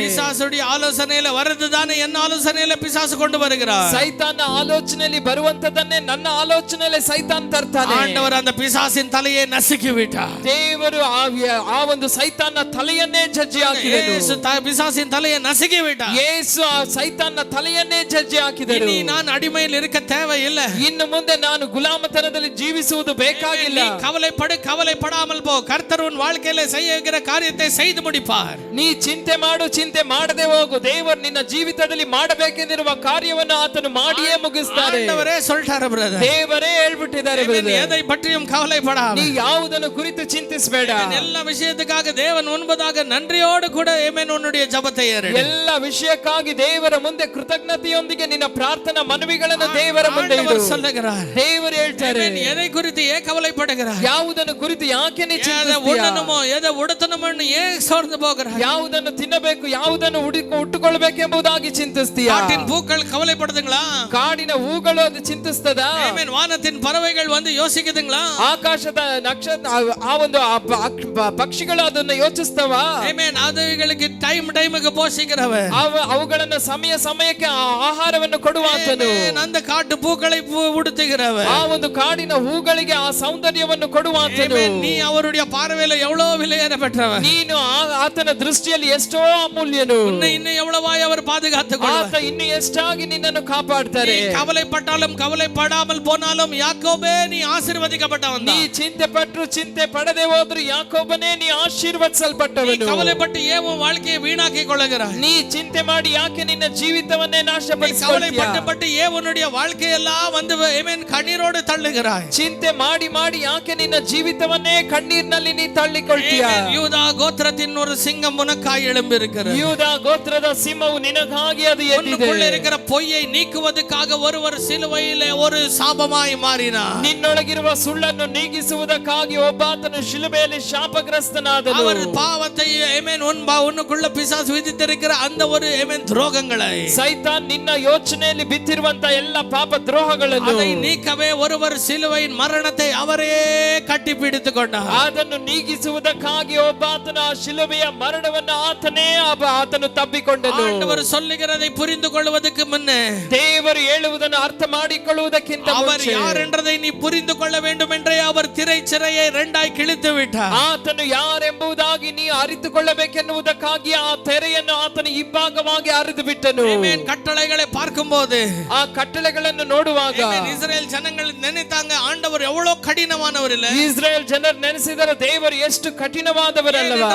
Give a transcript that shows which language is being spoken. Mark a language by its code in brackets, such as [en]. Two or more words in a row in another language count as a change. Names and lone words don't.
[ta] பிசாசுடைய ஆலோசனையில வரதுதானே என்ன ஆலோசனையில பிசாசு கொண்டு வருகிறார். [kn] ಸೈತಾನ ಆಲೋಚನೆಯಲ್ಲಿ ಬರುವಂತದನ್ನೇ ನನ್ನ ಆಲೋಚನೆಯಲ್ಲಿ ಸೈತಾನ್ ತರ್ತಾನೆ. [ta] ஆண்டவர் அந்த பிசாசின் தலையை நசுக்கி விட்டார். [kn] ದೇವರು ಆ ಒಂದು ಸೈತಾನ ತಲೆಯನ್ನೇ ಜಜ್ಜಿ ಹಾಕಿದನು. [ta] ಯೇಸು பிசாசின் தலையை நசுக்கி விட்டார். [kn] ಯೇಸು ಆ ಸೈತಾನ ತಲೆಯನ್ನೇ ಜಜ್ಜಿ ಹಾಕಿದನು. [ta] இனி நான் அடிமையில் இருக்க தேவையில்லை. [kn] ಇನ್ನು ಮುಂದೆ ನಾನು ಗುಲಾಮತನದಲ್ಲಿ ಜೀವಿಸುವುದು ಬೇಕಾಗಿಲ್ಲ. [ta] கவலைப்படாமல் போ. கர்த்தர் உன் வாழ்க்கையில செய்கிற காரியத்தை செய்து முடிப்பார். [kn] ನೀ ಚಿಂತೆ ಮಾಡು, ಚಿಂತೆ ಮಾಡದೆ ಹೋಗು. ದೇವರು ನಿನ್ನ ಜೀವಿತದಲ್ಲಿ ಮಾಡಬೇಕೆಂದಿರುವ ಕಾರ್ಯವನ್ನು ಆತನು ಮಾಡಿಯೇ ಮುಗಿಸ್ತಾರೆ. [ta] ஆண்டவரே சொல்றாரு பிரதர். [kn] ದೇವರೇ ಹೇಳ್ಬಿಟ್ಟಿದ್ದಾರೆ ಬ್ರದರ್. [ta] எதை பற்றியும் கவலைப்படாத. [kn] ನೀ ಯಾವುದನ್ನು ಕುರಿತು ಚಿಂತಿಸಬೇಡ. [ta] எல்லா விஷயத்துக்காக தேவன் முன்பதாக நன்றியோடு கூட ஆமென் உன்னுடைய ஜெபத்தை ஏறு. [kn] ಎಲ್ಲ ವಿಷಯಕ್ಕಾಗಿ ದೇವರ ಮುಂದೆ ಕೃತಜ್ಞತೆಯೊಂದಿಗೆ ನಿನ್ನ ಪ್ರಾರ್ಥನಾ ಮನವಿಗಳನ್ನು ದೇವರ ಮುಂದೆ ಇಡು. [ta] ஆண்டவர் சொல்லுகிறார். [kn] ದೇವರು ಹೇಳ್ತಾರೆ, [ta] எதை குறித்து ஏன் கவலைப்படுகிறாய்? [kn] ಯಾವುದನ್ನು ಕುರಿತು ಯಾಕೆ ನೀ [ta] எதை [kn] ಚಿಂತಿಸ್ತೀಯ? [ta] உண்ணணுமோ எதை உடுத்தணுமோ ஏன் சோர்ந்து போகிறாய்? [kn] ಯಾವುದನ್ನು ತಿನ್ನಬೇಕು, ಯಾವುದನ್ನು ಉಟ್ಟುಕೊಳ್ಳಬೇಕೆಂಬುದಾಗಿ ಚಿಂತಿಸ್ತೀಯ? [ta] காட்டின் பூக்கள் கவலைப்படுதுங்களா? [kn] ಕಾಡಿನ ಹೂಗಳು ಅದು ಚಿಂತಿಸ್ತದ? [ta] ஆமென். வானத்தின் பறவைகள் வந்து யோசிக்குதுங்களா? [kn] ಆಕಾಶದ ನಕ್ಷತ್ರ ಆ ಒಂದು ಪಕ್ಷಿಗಳು ಅದನ್ನ ಯೋಚಿಸ್ತವ? [ta] ஆமென். அதுகளுக்கு டைமுக்கு போஷிக்கிறவர். [kn] ಅವುಗಳನ್ನ ಸಮಯಕ್ಕೆ ಆಹಾರವನ್ನು ಕೊಡುವಾತನು. [ta] அந்த காட்டு பூக்களை உடுத்துகிறவர். [kn] ಆ ಒಂದು ಕಾಡಿನ ಹೂಗಳಿಗೆ ಆ ಸೌಂದರ್ಯವನ್ನು ಕೊಡುವಾತನು. [ta] நீ அவருடைய பார்வையில எவ்வளவு விலையேற பெற்றவர். [kn] ನೀನು ಆತನ ದೃಷ್ಟಿಯಲ್ಲಿ ಎಷ್ಟೋ ಅಮೂಲ್ಯನು. [ta] இன்னும் எவ்வளவாய் அவர் பாதுகாத்துக்கொள்வார். [kn] ಆತ ಇನ್ನು ಎಷ್ಟಾಗಿ ನಿನ್ನನ್ನು ಕಾಪಾಡ್ತಾರೆ. [ta] நீ கவலைப்பட்டாலும் கவலைப்படாமல் போனாலும் யாக்கோபே நீ ஆசீர்வதிக்கப்பட்டவன். [kn] ನೀ ಚಿಂತೆ ಪಟ್ಟರು ಚಿಂತೆ ಪಡದೆ ಹೋದ್ರು ಯಾಕೋಬನೇ ನೀ ಆಶೀರ್ವದಿಸಲ್ಪಟ್ಟವನು. [ta] கவலைப்பட்டு ஏன் உன் வாழ்க்கையை வீணாக்கி கொள்ளுகிறாய்? [kn] ನೀ ಚಿಂತೆ ಮಾಡಿ ಯಾಕೆ ನಿನ್ನ ಜೀವಿತವನ್ನೇ ನಾಶಪಡಿಸಿಕೊಳ್ಳುತ್ತೀಯ? [ta] கவலைப்பட்டு ஏன் உன்னுடைய வாழ்க்கையெல்லாம் வந்து ஆமென் கண்ணீரோடு தள்ளுகிறாய்? [kn] ಚಿಂತೆ ಮಾಡಿ ಮಾಡಿ ಯಾಕೆ ನಿನ್ನ ಜೀವಿತವನ್ನೇ ಕಣ್ಣೀರಿನಲ್ಲಿ ನೀ ತಳ್ಳಿಕೊಳ್ತೀಯ? [ta] யூதா கோத்திரத்தின் ஒரு சிங்கம் உனக்காய் எழும்பி இருக்கிறது. [kn] ಯೂದ ಗೋತ್ರದ ಸಿಂಹವು ನಿನಗಾಗಿ ಅದು ಎದ್ದಿದೆ. [ta] உன்னுக்குள்ள இருக்கிற பொய்யை நீக்குவதற்காக ஒருவர் சிலுவையிலே ஒரு சாபமாய் மாறினார். [kn] ನಿನ್ನೊಳಗಿರುವ ಸುಳ್ಳನ್ನು ನೀಗಿಸುವುದಕ್ಕಾಗಿ ಒಬ್ಬಾತನು ಶಿಲುಬೆಯಲ್ಲಿ ಶಾಪಗ್ರಸ್ತನಾದನು. [ta] அவர் பாவத்தை ஆமென் உன்னுக்குள்ள பிசாசு விதித்திருக்கிற அந்த ஒரு ஆமென் துரோகங்களை [kn] ಸೈತಾನ್ ನಿನ್ನ ಯೋಚನೆಯಲ್ಲಿ ಬಿತ್ತಿರುವಂತ ಎಲ್ಲ ಪಾಪ ದ್ರೋಹಗಳನ್ನು [ta] அதை நீக்கவே ஒருவர் சிலுவையின் மரணத்தை அவரே கட்டி பிடித்துக்கொண்டார். [kn] ಅದನ್ನು ನೀಗಿಸುವುದಕ್ಕಾಗಿ ಒಬ್ಬಾತನ ಆ ಶಿಲುಬೆಯ ಮರಣವನ್ನು ಆತನು ತಬ್ಬಿಕೊಂಡನು. [ta] ஆண்டவர் சொல்லுகிறதை புரிந்து கொள்வதற்கு முன்னே [kn] ದೇವರು ಹೇಳುವುದನ್ನು ಅರ್ಥ ಮಾಡಿಕೊಳ್ಳುವುದಕ್ಕಿಂತ [ta] அவர் யார் என்றதை நீ புரிந்து கொள்ள வேண்டும் என்றே அவர் திரைச்சிறையை இரண்டாய் கிழித்து விட்டார். [kn] ಆತನು ಯಾರೆಂಬುದಾಗಿ ನೀ ಅರಿತುಕೊಳ್ಳಬೇಕೆನ್ನುವುದಕ್ಕಾಗಿ ಆ ತೆರೆಯನ್ನು ಆತನ ಇಬ್ಬಾಗವಾಗಿ ಹರಿದು ಬಿಟ್ಟನು. ಆಮೆನ್. [ta] கட்டளைகளை பார்க்கும்போது [kn] ಆ ಕಟ್ಟಳೆಗಳನ್ನು ನೋಡುವಾಗ [ta] இஸ்ரேல் ஜனங்கள் நினைத்தாங்க ஆண்டவர் எவ்வளவு கடினமானவர் இல்ல. [kn] ಇಸ್ರೇಲ್ ಜನರು ನೆನೆಸಿದರೆ ದೇವರು ಎಷ್ಟು ಕಠಿಣವಾದವರಲ್ಲವಾ.